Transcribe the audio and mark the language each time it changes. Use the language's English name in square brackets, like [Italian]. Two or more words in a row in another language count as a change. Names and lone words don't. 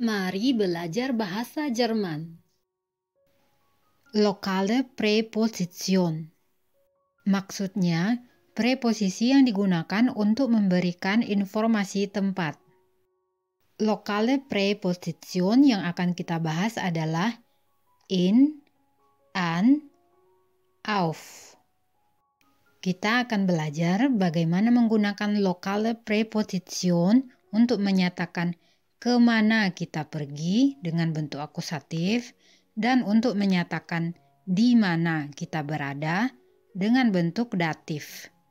[Indonesian] Mari belajar bahasa Jerman. [German] Lokale Präposition. [Indonesian] Maksudnya, preposisi yang digunakan untuk memberikan informasi tempat. [German] Lokale Präposition [Indonesian] yang akan kita bahas adalah in, an, auf. Kita akan belajar bagaimana menggunakan [German] lokale Präposition [Indonesian] untuk menyatakan kemana kita pergi dengan bentuk akusatif dan untuk menyatakan di mana kita berada dengan bentuk datif.